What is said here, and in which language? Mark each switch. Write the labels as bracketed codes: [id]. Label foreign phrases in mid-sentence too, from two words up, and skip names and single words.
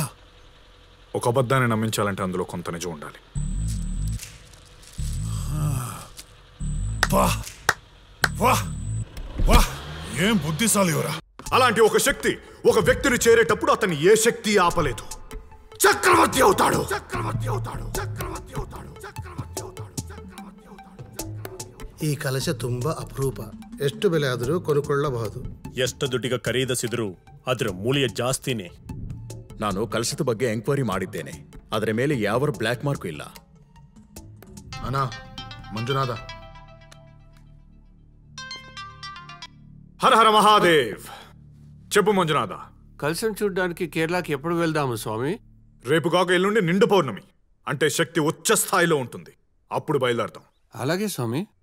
[te] ఒక అబద్ధాన్ని నమ్మించాలంటే అందులో కొంత నిజం ఉండాలి. వా వా వా ఏం బుద్ధిశాలివరా. అలాంటి ఒక శక్తి ఒక వ్యక్తిని చేరేటప్పుడు అతన్ని ఏ శక్తి ఆపలేదు. చక్రవర్తి అవుతాడు. [kn] ಈ ಕಲಶ ತುಂಬಾ ಅಪರೂಪ. ಎಷ್ಟು ಬೆಲೆ ಆದರೂ ಕೊಂಡುಕೊಳ್ಳಬಹುದು. ಎಷ್ಟು ದುಡ್ಡಿಗೆ ಖರೀದಿಸಿದ್ರು ಅದರ ಮೂಲ್ಯ ಜಾಸ್ತಿನೇ. ನಾನು ಕಲಶದ ಬಗ್ಗೆ ಎಂಕ್ವೈರಿ ಮಾಡಿದ್ದೇನೆ. ಅದರ ಮೇಲೆ ಯಾವ ಬ್ಲ್ಯಾಕ್ ಮಾರ್ಕ್ ಇಲ್ಲ. ಅಣ್ಣ ಮಂಜುನಾಥ. [te] హర హర మహాదేవ్. చెప్పు మంజునాథ. కలశం చూడ్డానికి కేరళకి ఎప్పుడు వెళ్దాము స్వామి? రేపు కాక ఎల్లుండి నిండు పౌర్ణమి, అంటే శక్తి ఉచ్చ స్థాయిలో ఉంటుంది. అప్పుడు బయలుదేరతాం. అలాగే స్వామి.